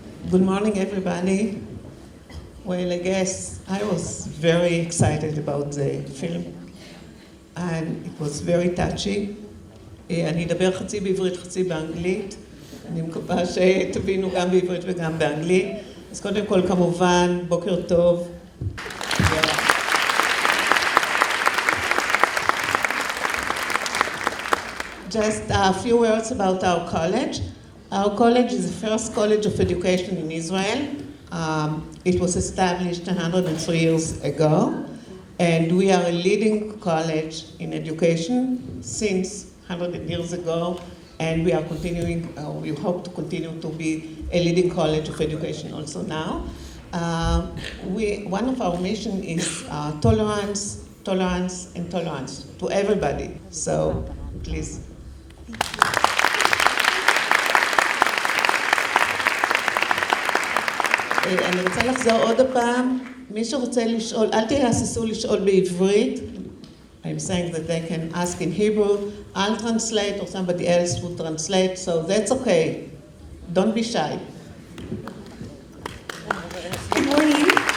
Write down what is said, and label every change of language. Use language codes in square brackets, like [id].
[en] Good morning, everybody. Well, I guess I was very excited about the film, and it was very touching. [he] אני אדבר חצי בעברית, חצי באנגלית. אני מקווה שתבינו גם בעברית וגם באנגלית. אז קודם כל, כמובן, בוקר טוב. [en] Just a few words about our college. Our college is the first college of education in Israel. It was established 103 years ago, and we are a leading college in education since 100 years ago, and we are continuing, we hope to continue to be a leading college of education also now. One of our mission is tolerance, tolerance, and tolerance to everybody. So, please. [he] אני רוצה לחזור עוד פעם. מי שרוצה לשאול, אל תהססו לשאול בעברית. [en] I'm saying that they can ask in Hebrew. I'll translate or somebody else will translate, so that's okay. Don't be shy. Good morning.